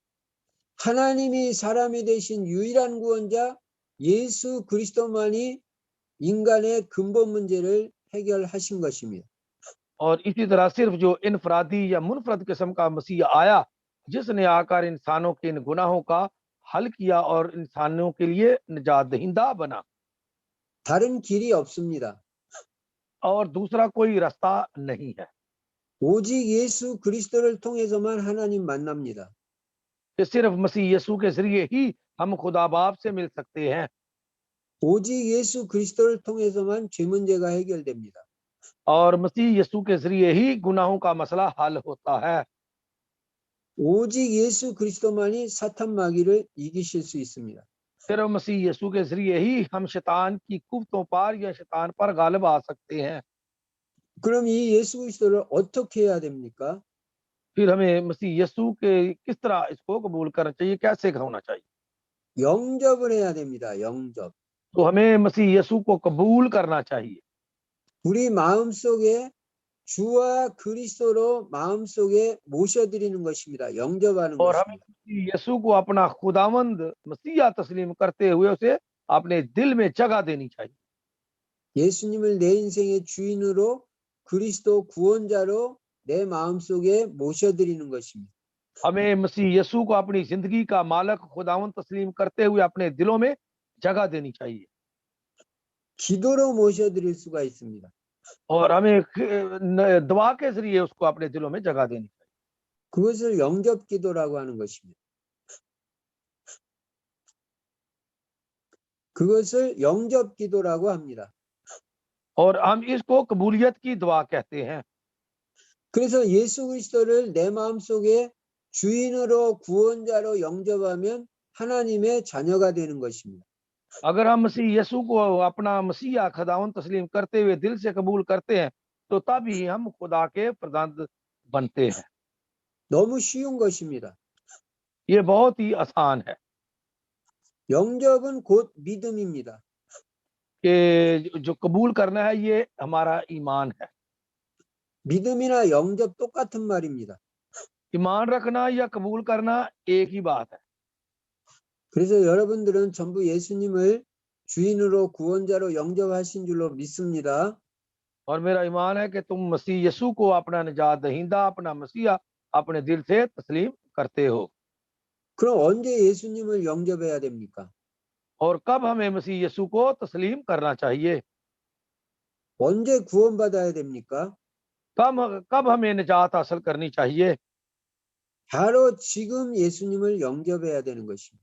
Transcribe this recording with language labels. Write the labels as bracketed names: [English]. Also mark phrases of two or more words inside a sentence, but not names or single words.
[Korean] 하나님이 사람이 되신 유일한 구원자 예수 그리스도만이 인간의 근본 문제를 해결하신 것입니다. [Hindi] और इसी तरह सिर्फ जो इनफरादी या मुनफरद किस्म का मसीह आया जिसने आकर इंसानों के इन गुनाहों का हल किया और इंसानों के लिए निजात दहिंदा बना, [Korean] 다른 길이 없습니다. [Hindi] और दूसरा कोई रास्ता नहीं है। [Korean] 오직 예수 그리스도를 통해서만 하나님 만납니다. [Hindi] कि सिर्फ मसीह यीशु के जरिए ही हम खुदा बाप से मिल सकते हैं। [Korean] 오직 예수 그리스도를 통해서만 죄 문제가 해결됩니다. [Hindi] और मसीह यीशु के जरिए ही गुनाहों का मसला हल होता है। [Korean] 오직 예수 그리스도만이 사탄 마귀를 이기실 수 있습니다. [Hindi] सिर्फ मसीह यीशु के जरिए ही हम शैतान की कुफ्तों पर या शैतान पर गालिब आ सकते हैं। [Korean] 그럼 이 예수 그리스도를 어떻게 해야 됩니까? [Hindi] फिर हमें मसीह यीशु के किस तरह इसको कबूल करना चाहिए, कैसे होना चाहिए? [Korean] 영접을 해야 됩니다. 영접. [Hindi] तो हमें मसीह यीशु को कबूल करना चाहिए। [Korean] 우리 마음속에 주와 그리스도로 마음속에 모셔드리는 것입니다. 영접하는 [Hindi] और हमें [Korean] 것입니다. [Hindi] मसीह यीशु को अपना खुदावंद मसीहा तस्लीम करते हुए उसे अपने दिल में जगह देनी चाहिए। [Korean] 예수님을 내 인생의 주인으로 그리스도 구원자로 내 마음속에 모셔드리는 것입니다. [Hindi] हमें मसीह यीशु को अपनी जिंदगी का मालिक खुदावंद तस्लीम करते हुए अपने दिलों में जगह देनी चाहिए। [Korean] 기도로 모셔드릴 수가 있습니다. [Hindi] और हमें दुआ के जरिए उसको अपने दिलों में जगह देनी चाहिए। [Korean] 그것을 영접 기도라고 하는 것입니다. 그것을 영접 기도라고 합니다. [Hindi] और हम इसको कबूलियत की दुआ कहते हैं। [Korean] 그래서 예수 그리스도를 내 마음속에 주인으로 구원자로 영접하면 하나님의 자녀가 되는 것입니다. [Hindi] अगर हम मसीह यीशु को अपना मसीहा खुदावंद तस्लीम करते हुए दिल से कबूल करते हैं तो तभी हम खुदा के प्रधान बनते हैं। [Korean] 너무 쉬운 것입니다. [Hindi] ये बहुत ही आसान है [Korean] 영접은 곧 믿음입니다. [Hindi] कि जो कबूल करना है ये हमारा ईमान है। [Korean] 믿음이나 영접 똑같은 말입니다. [Hindi] ईमान रखना या कबूल करना एक ही बात है। [Korean] 그래서 여러분들은 전부 예수님을 주인으로 구원자로 영접하신 줄로 믿습니다. [Hindi] और मेरा ईमान है कि तुम मसीह यीशु को अपना निजात दहिंदा, अपना मसीहा अपने दिल से तस्लीम करते हो। [Korean] 그럼 언제 예수님을 영접해야 됩니까? [Hindi] और कब हमें मसीह यीशु को तस्लीम करना चाहिए? [Korean] 언제 구원받아야 됩니까? [Hindi] कब हमें निजात हासिल करनी चाहिए? [Korean] 바로 지금 예수님을 영접해야 되는 것입니다.